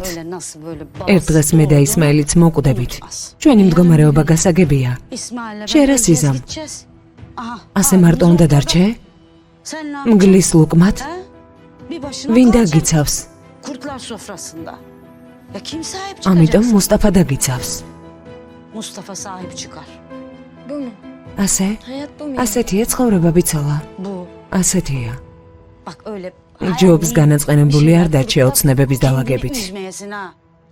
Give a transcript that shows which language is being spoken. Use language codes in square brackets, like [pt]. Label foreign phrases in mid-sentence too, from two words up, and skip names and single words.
[ka] ერთ დღეს მე და ისმაილიც მოკვდებით. ჩვენი მდგომარეობა გასაგებია. შენ რა სიზამ? ასე მარტო უნდა დარჩე? მგლის ლუკმად? ვინ დაგიცავს? ამიტომ მუსტაფა დაგიცავს. [tr] Bu mu? [ka] ასე? [tr] Hayat bu mu? [ka] ასეთია ცხოვრება, ბიცოლა. ასეთია. [tr] Bak öyle [ka] ჯობს განაწყენებული არ დარჩე ოცნებების დაალაგებით. [tr] üzmeyesin ha.